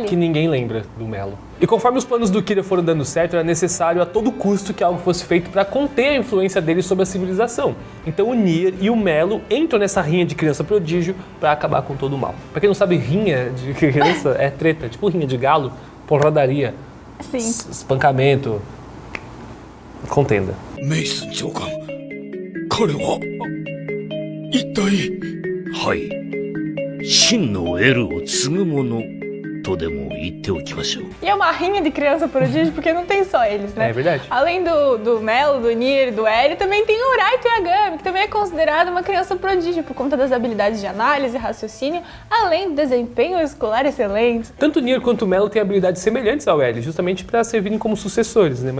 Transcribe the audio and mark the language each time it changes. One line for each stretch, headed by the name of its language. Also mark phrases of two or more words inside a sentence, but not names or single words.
Portuguese: Que ninguém lembra do Melo. E conforme os planos do Kira foram dando certo, era necessário a todo custo que algo fosse feito para conter a influência dele sobre a civilização. Então o Nier e o Melo entram nessa rinha de criança prodígio para acabar com todo o mal. Pra quem não sabe, rinha de criança é treta, tipo rinha de galo, porradaria, Sim. espancamento, contenda.
Japanese: メイスン長官、彼は一体。はい、真の L を継ぐ者とでも言っておきましょう。
Portuguese: E é uma rinha de criança prodígio porque não tem só eles, né? É verdade. Além do Melo, do Nier e do L, também tem o Raito Yagami, que também é considerado uma criança prodígio por conta das habilidades de análise e raciocínio, além do desempenho escolar excelente. Tanto o Nier quanto o Melo têm habilidades semelhantes ao L, justamente para servirem como sucessores, né?